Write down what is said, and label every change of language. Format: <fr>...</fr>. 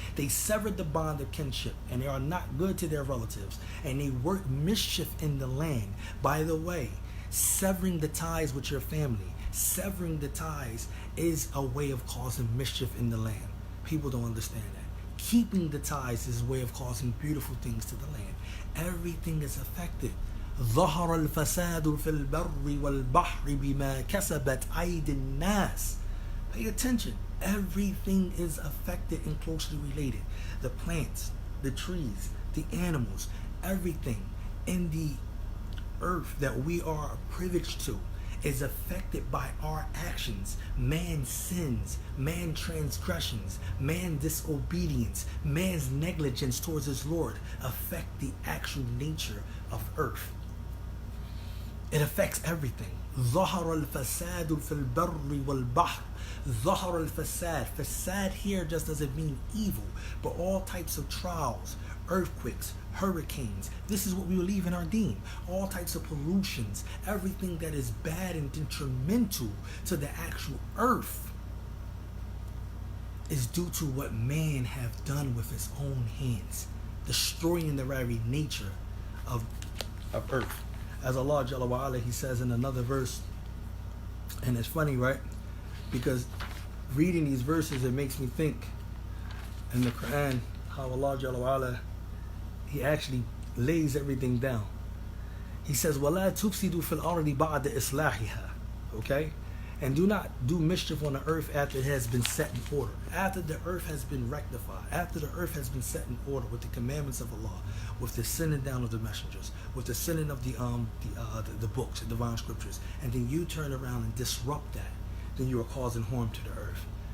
<en>They severed the bond of kinship, and they are not good to their relatives, and they work mischief in the land. By the way, severing the ties with your family, severing the ties is a way of causing mischief in the land. People don't understand that. Keeping the ties is a way of causing beautiful things to the land. Everything is affected.</en> <ar>ظهر الفساد في البر والبحر بما كسبت أيدي الناس.</ar> <en>Pay attention. Everything is affected and closely related. The plants, the trees, the animals, everything in the earth that we are privileged to is affected by our actions. Man's sins, man's transgressions, man's disobedience, man's negligence towards his Lord affect the actual nature of earth. It affects everything.</en> <ar>ظهر الفساد في البر والبحر. ظهر الفساد.</ar> <en>Fasad here just doesn't mean evil, but all types of trials, earthquakes, hurricanes. This is what we believe in our deen. All types of pollutions, everything that is bad and detrimental to the actual earth is due to what man have done with his own hands, destroying the very nature of earth. As Allah Jalla wa Ala, He says in another verse, and it's funny, right? Because reading these verses, it makes me think in the Quran how Allah Jalla wa Ala, He actually lays everything down. He says,</en> <ar>وَلَا تُفْسِدُوا فِي الْأَرْضِ بَعْدَ إِصْلَاحِهَا.</ar> <en>Okay? And do not do mischief on the earth after it has been set in order. After the earth has been rectified. After the earth has been set in order with the commandments of Allah, with the sending down of the messengers, with the sending of the books, the divine scriptures, and then you turn around and disrupt that, then you are causing harm to the earth.</en>